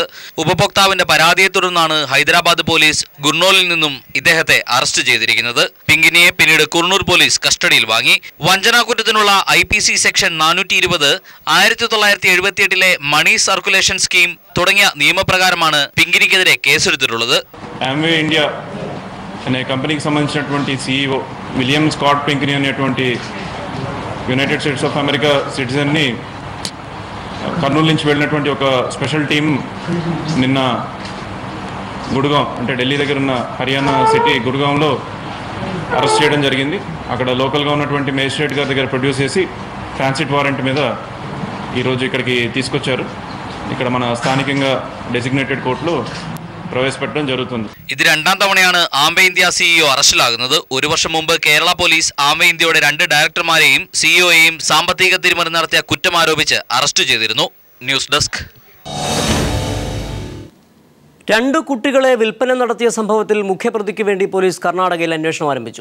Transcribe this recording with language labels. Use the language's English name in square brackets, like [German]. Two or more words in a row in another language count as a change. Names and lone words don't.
[Malayalam] ഉപഭോക്താവിന്റെ പരാതിയെ തുടർന്നാണ് ഹൈദരാബാദ് പോലീസ് ഗുർണൂലിൽ നിന്നും ഇദ്ദേഹത്തെ അറസ്റ്റ് ചെയ്തിരിക്കുന്നത്. പിങ്കിനിയെ പിന്നീട് കുർണൂർ പോലീസ് കസ്റ്റഡിയിൽ വാങ്ങി. വഞ്ചനാകുറ്റത്തിനുള്ള IPC സെക്ഷൻ 420, 1978 [English] money circulation scheme [Malayalam] തുടങ്ങിയ നിയമപ്രകാരമാണ് പിങ്കിനിക്കെതിരെ കേസെടുത്തിട്ടുള്ളത്. [Telugu] ആംവേ ഇന്ത്യ అనే కంపెనీకి సంబంధించినటువంటి CEO విలియం స్కాట్ పింకిని అనేటువంటి యునైటెడ్ స్టేట్స్ ఆఫ్ అమెరికా సిటిజన్ని కర్నూలు నుంచి వెళ్ళినటువంటి ఒక [English] special team [Telugu] నిన్న గుర్గాం అంటే ఢిల్లీ దగ్గర ఉన్న హర్యానా సిటీ గుర్గాంలో అరెస్ట్ చేయడం జరిగింది. అక్కడ లోకల్గా ఉన్నటువంటి మేజిస్ట్రేట్ గారి దగ్గర ప్రొడ్యూస్ చేసి [English] transit warrant [Telugu] మీద ఈరోజు ఇక్కడికి తీసుకొచ్చారు. ఇక్కడ మన స్థానికంగా డెసిగ్నేటెడ్ కోర్టులో പ്രവേശിപ്പിക്കാൻ ജరుగుతుంది. [Malayalam] ഇത് 2ാം തവണയാണ് ആംവേ ഇന്ത്യ സിഇഒ അറസ്റ്റിലാകുന്നത്. ഒരു വർഷം മുമ്പ് കേരള പോലീസ് ആംവേ ഇന്ത്യയുടെ 2 ഡയറക്ടർമാരെയും സിഇഒയെയും സാമ്പത്തിക തിരിമറി നടത്തിയ കുറ്റം ആരോപിച്ച് അറസ്റ്റ് ചെയ്തിരുന്നു. [English] news desk. [Malayalam] 2 കുട്ടികളെ വിൽപ്പന നടത്തിയ സംഭവത്തിൽ മുഖ്യപ്രതിക്ക് വേണ്ടി പോലീസ് കർണാടകയിൽ അന്വേഷണം ആരംഭിച്ചു.